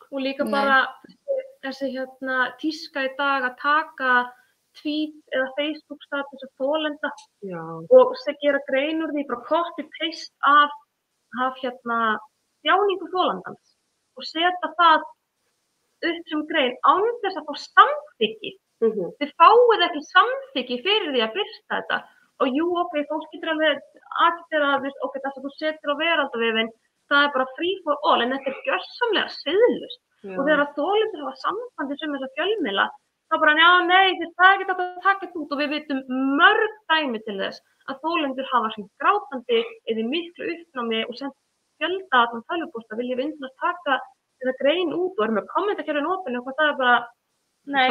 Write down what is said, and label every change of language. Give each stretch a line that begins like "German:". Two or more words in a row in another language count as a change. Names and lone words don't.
Icelandic: Og líka bara þessi tíska í dag að taka tweet eða Facebook status af þolenda og gera grein úr því, bara copy-paste af þjáningu þolandans og setja það upp sem grein án þess að fá samþykki. Þið fáið ekki samþykki fyrir því að birta þetta og jú, ok, fólk getur alveg aðgera að það sem þú setur á veraldavefinn, það er bara
English: free for all,
Icelandic: en þetta er gjörsamlega siðlaust. Og þegar að þolendur hafa sambandi sem þessa fjölmiðla, þá bara, já, nei, það er ekki að taka þetta út og við vitum mörg dæmi til þess að þolendur hafa sem grátandi eða miklu uppnámi og sendt fjölda allan tölvupósta, viljið vinna að taka þetta grein út og erum með kommentakerfin opinu og það er bara, nei.